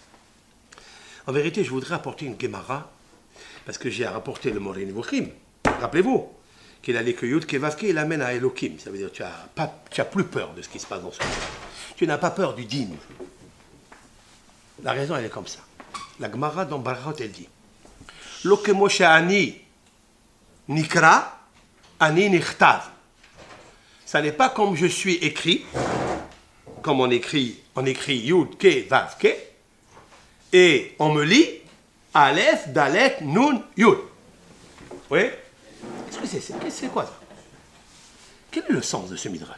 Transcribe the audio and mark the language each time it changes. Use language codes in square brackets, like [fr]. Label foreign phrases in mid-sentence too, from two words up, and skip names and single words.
[fr] En vérité, je voudrais apporter une Gemara, parce que j'ai rapporté le Moreh Nevuchim. Rappelez-vous qu'il a les Yud Kevavke, il amène à Elohim. Ça veut dire que tu as plus peur de ce qui se passe dans ce monde. Tu n'as pas peur du dîme. La raison, elle est comme ça. La Gemara dans Barachot, elle dit [he] לא כמו שאני נקרא, אני נכתב. [fr] Ça n'est pas comme je suis écrit, comme on écrit Yud Kevavke, et on me lit [he] אלף, דלת, נון, יוד. [fr] Oui? Qu'est-ce que c'est quoi ça? Quel est le sens de ce midrash?